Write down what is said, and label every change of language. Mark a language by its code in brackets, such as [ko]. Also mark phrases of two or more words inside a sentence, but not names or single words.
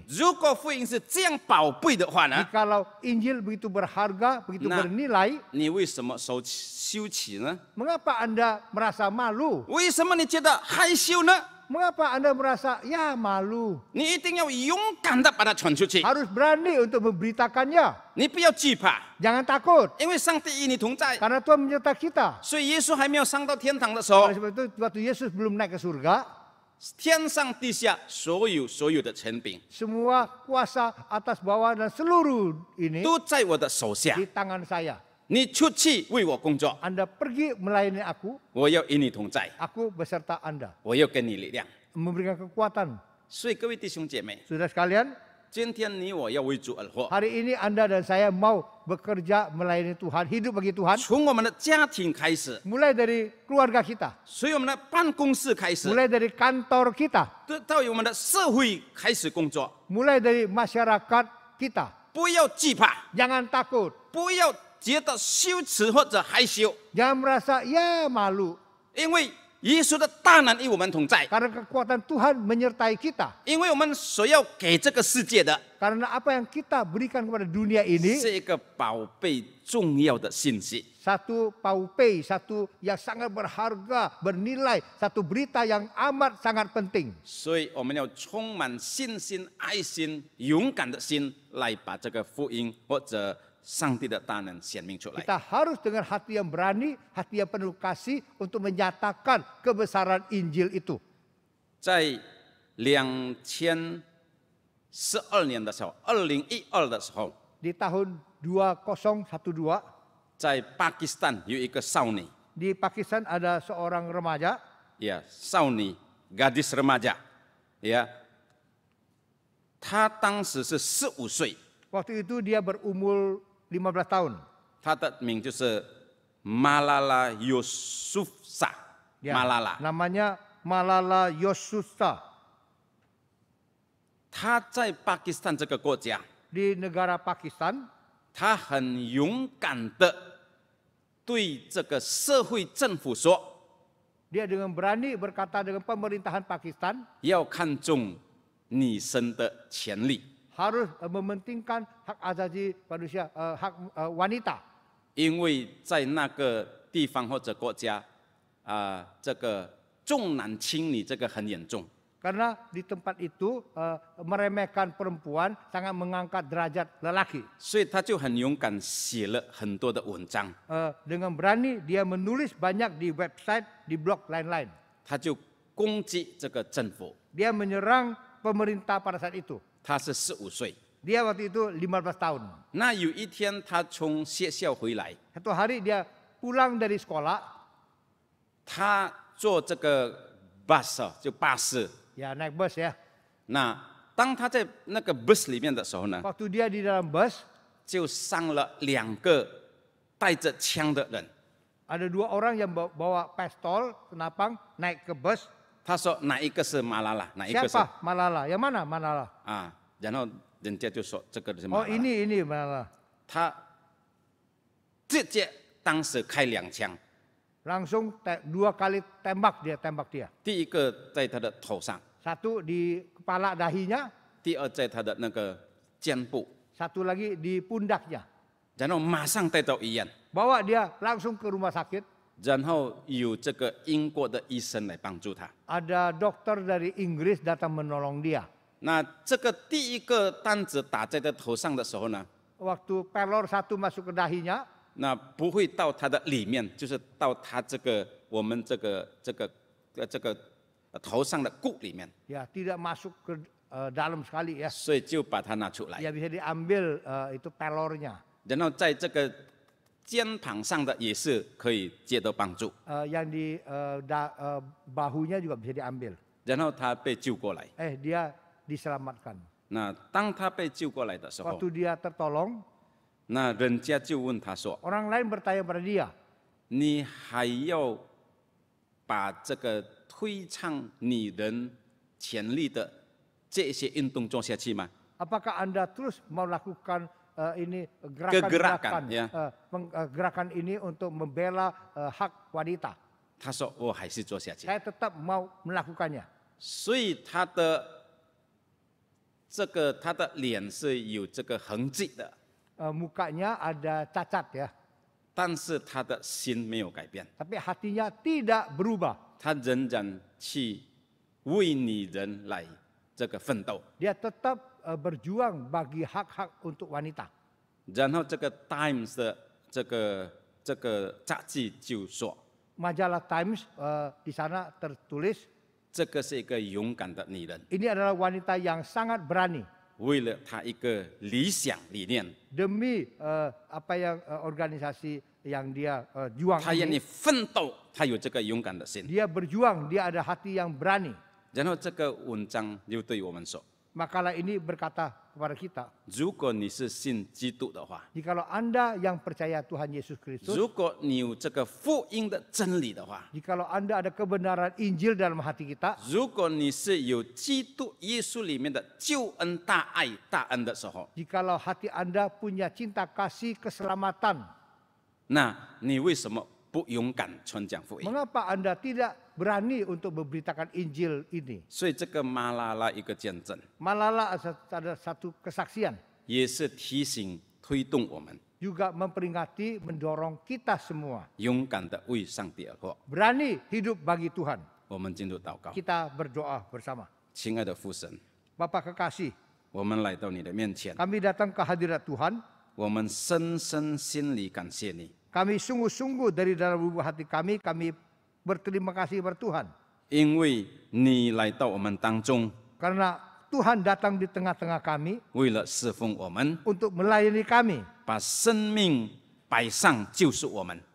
[zh] 如果福音是这样宝贝的话呢， [id] Jikalau Injil begitu berharga, begitu bernilai, [zh] 你为什么羞耻呢？ [id] mengapa Anda merasa malu? [zh] 为什么你觉得害羞呢？ [id] Mengapa Anda merasa ya malu? [zh] 你一定要勇敢的把它传出去， [id] Harus berani untuk memberitakannya. [zh] 你不要惧怕， [id] Jangan takut, [zh] 因为上帝与你同在。 [id] karena Tuhan menyertai kita. [zh] 所以耶稣还没有上到天堂的时候 [id] Oleh，sebab itu waktu Yesus belum naik ke surga, [zh] 天上地下所有的权柄 [id] semua kuasa atas bawah dan seluruh ini [zh] 都在我的手下。 [id] di tangan saya. [zh] 你出去为我工作， [id] Anda pergi melayani aku, [zh] 我要与你同在， [id] aku beserta Anda, [zh] 我要给你力量。 [id] memberikan kekuatan. [zh] 所以各位弟兄姐妹， [id] Saudara sekalian, [zh] 今天你我要为主而活， [id] Hari ini Anda dan saya mau bekerja melayani Tuhan, hidup bagi Tuhan. [zh] 从我们的家庭开始， [id] Mulai dari keluarga kita, [zh] 随我们的办公室开始， [id] mulai dari kantor kita, [zh] 到我们的社会开始工作， [id] mulai dari masyarakat kita. [zh] 不要惧怕， [id] Jangan takut, [zh] 不要觉得羞耻或者害羞， [id] jangan merasa ya malu. [zh] 因为耶稣的大能与我们同在， [id] Karena kekuatan Tuhan menyertai kita. [zh] 因为我们所要给这个世界的 [id] Karena apa yang kita berikan kepada dunia ini, [zh] 是一个宝贝重要的信息。 [id] satu paupei, satu yang sangat berharga, bernilai, satu berita yang amat sangat penting. [zh] 所以我们要充满信心、爱心、勇敢的心，来把这个福音或者上帝的大能显明出来。 [id] Kita harus dengan hati yang berani, hati yang penuh kasih untuk menyatakan kebesaran Injil itu. [zh] 在2012年的时候，2012的时候， [id] Di tahun 2012, [zh] 在巴基斯坦有一个少女， [id] di Pakistan ada seorang remaja, [zh] 呀，少女 [id] gadis remaja， [zh] 呀，她当时是15岁， [id] waktu itu dia berumur 15 tahun. [zh] 她的名就是 Malala Yousafzai， [id] Ya, Malala。 namanya Malala Yousafzai. [zh] 她在巴基斯坦这个国家， [id] Di negara Pakistan, [zh] 她很勇敢的对这个社会政府说， [id] dia dengan berani berkata dengan pemerintahan Pakistan, [zh] 要看重女生的权利， [id] harus mementingkan hak asasi manusia, hak wanita. [zh] 因为在那个地方或者国家，这个重男轻女这个很严重。 [id] Karena di tempat itu meremehkan perempuan, sangat mengangkat derajat lelaki. [zh] 所以他就很勇敢写了很多的文章， [id] Dengan berani dia menulis banyak di website, di blog lain-lain. [zh] 他就攻击这个政府。 [id] Dia menyerang pemerintah pada saat itu. [zh] 他是15岁， [id] Dia waktu itu 15 tahun. [zh] 那有一天他从学校回来， [id] Satu hari dia pulang dari sekolah, [zh] 他坐这个 bus 就巴士。 [id] ya naik bus ya. [zh] 那当他在那个 bus 里面的时候呢， [id] Waktu dia di dalam bus, [zh] 就上了2个带着枪的人。 [id] ada 2 orang yang bawa pistol, senapang, naik ke bus. [zh] 他说哪一个是马拉拉，哪一个是 [id] Siapa Malala? Yang mana Malala? [zh] 啊？然后人家就说这个是 [id] Oh [zh] 马拉拉。 [id] ini Malala. [zh] 他直接当时开2枪， [id] Langsung 2 kali tembak dia. [zh] 第一个在他的头上， [id] Satu di kepala dahinya, [zh] 第二在他的那个肩部， [id] satu lagi di pundaknya. [zh] 然后马上带到医院， [id] Bawa dia langsung ke rumah sakit. [zh] 然后有这个英国的医生来帮助他。 [id] Ada dokter dari Inggris datang menolong dia. [zh] 那这个第一个弹子打在他头上的时候呢， [id] Waktu pelor satu masuk ke dahinya, [zh] 那不会到他的里面，就是到他这个我们这个头上的骨里面， [id] ya tidak masuk ke dalam sekali ya. [zh] 所以就把它拿出来， [id] Ya bisa diambil itu pelornya. [zh] 然后在这个肩膀上的也是可以接到帮助， [id] Yang di bahunya juga bisa diambil. [zh] 然后他被救过来。 [id] Dia diselamatkan. [zh] 那当他被救过来的时候， [id] Waktu dia tertolong, [zh] 那人家就问他说 [id] orang lain bertanya pada dia, [zh] 你还要把这个推倡女人权利的这些运动做下去吗？ [id] apakah Anda terus mau lakukan ini Kegerakan, ya. gerakan ini untuk membela hak wanita? [zh] 他说我还是做下去。 [id] Saya tetap mau melakukannya. [zh] 所以他的脸是有这个痕迹的， [id] Mukanya ada cacat ya, [zh] 但是他的心没有改变， [id] tapi hatinya tidak berubah. [zh] 他仍然去为女人来这个奋斗。 [id] Dia tetap berjuang bagi hak-hak untuk wanita. [zh] 然后这个 Times 的这个杂志就说， [id] Majalah Times di sana tertulis, [zh] 这个是一个勇敢的女人， [id] ini adalah wanita yang sangat berani [zh] 为了她一个理想理念， [id] demi apa yang organisasi yang dia juang [zh] 她愿意 [id] ini. [zh] 奋斗，她有这个勇敢的心。 [id] Dia berjuang, dia ada hati yang berani. [zh] 然后这个文章就对我们说， [id] Makalah ini berkata kepada kita, [zh] 如果你是信基督的话， [id] jikalau Anda yang percaya Tuhan Yesus Kristus, [zh] 如果你有这个福音的真理的话， [id] jikalau Anda ada kebenaran Injil dalam hati kita, [zh] 如果你是有基督耶稣里面的救恩大爱大恩的时候， [id] jikalau hati Anda punya cinta kasih keselamatan, [zh] 那你为什么不勇敢传讲福音？ [id] mengapa Anda tidak berani untuk memberitakan Injil ini? [zh] 所以这个马拉拉一个见证， [id] Malala ada satu kesaksian, [zh] 也是提醒推动我们 [id] juga memperingati, mendorong kita semua [zh] 勇敢的为上帝而活。 [id] berani hidup bagi Tuhan. [zh] 我们进入祷告， [id] Kita berdoa bersama. [zh] 亲爱的父神， [id] Bapa kekasih, [zh] 我们来到你的面前， [id] kami datang ke hadirat Tuhan. [zh] 我们深深心里感谢你， [id] Kami sungguh-sungguh dari dalam lubuk hati kami berterima kasih kepada Tuhan. [zh] 因为你来到我们当中， [id] Karena Tuhan datang di tengah-tengah kami [zh] 为了侍奉我们， [id] untuk melayani kami. [zh] 把生命摆上救赎我们。